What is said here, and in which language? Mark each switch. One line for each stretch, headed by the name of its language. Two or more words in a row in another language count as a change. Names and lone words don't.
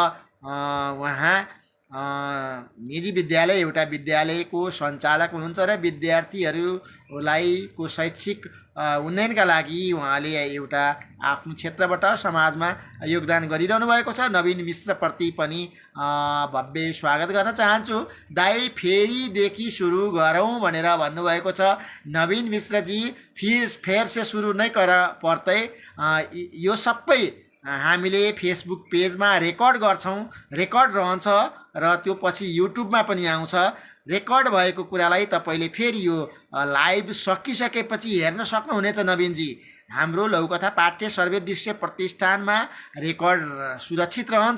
Nepali: उहाँ निजी विद्यालय एउटा विद्यालयको सञ्चालक हुनुहुन्छ र विद्यार्थीहरूलाई को शैक्षिक उन्नयनका लागि उहाँले एउटा आफ्नो क्षेत्रबाट समाजमा योगदान गरिरहनु भएको छ। नवीन मिश्रप्रति पनि भव्य स्वागत गर्न चाहन्छु। दाई फेरिदेखि सुरु गरौँ भनेर भन्नुभएको छ। नवीन मिश्रजी
Hindi: फेर से
Nepali: सुरु नै पर्दै यो सबै हामीले फेसबुक पेजमा रेकर्ड गर्छौँ, रेकर्ड रहन्छ र त्यो पछि युट्युबमा पनि आउँछ। रेकर्ड भएको कुरालाई तपाईँले फेरि यो लाइभ सकिसकेपछि हेर्न सक्नुहुनेछ। नवीनजी, हाम्रो लघुकथा पाठ्य सर्वदृश्य प्रतिष्ठानमा रेकर्ड सुरक्षित रहन्छ।